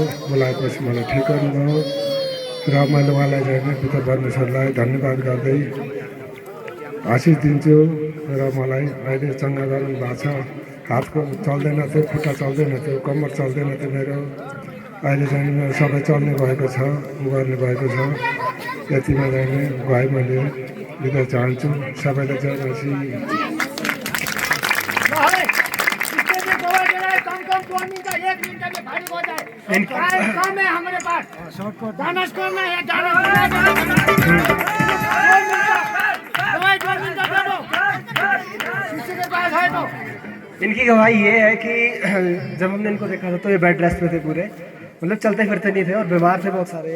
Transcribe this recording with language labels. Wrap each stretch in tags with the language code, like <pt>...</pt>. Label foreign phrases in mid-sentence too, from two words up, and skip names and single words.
<ne>बोलाएपछि मलाई ठिक गर्नुभयो र मैले उहाँलाई जाने पिता परमेश्वरलाई धन्यवाद गर्दै आशिष दिन्छु। र मलाई अहिले चङ्गा गर्नु भएको छ। हातको चल्दैन थियो, खुट्टा चल्दैन थियो, कम्मर चल्दैन थियो मेरो। अहिले चाहिँ मेरो सबै चल्ने भएको छ, उ गर्ने भएको छ। यतिमा जाने गए मैले बिदा चाहन्छु। सबैलाई जय मसीह।</ne> <hi>काम है हमारे पास, डांस करना है, इनकी गवाही ये है कि जब हमने इनको देखा था तो ये बेड रेस्ट पे थे पूरे, मतलब चलते फिरते नहीं थे और बीमार थे बहुत सारे।</hi>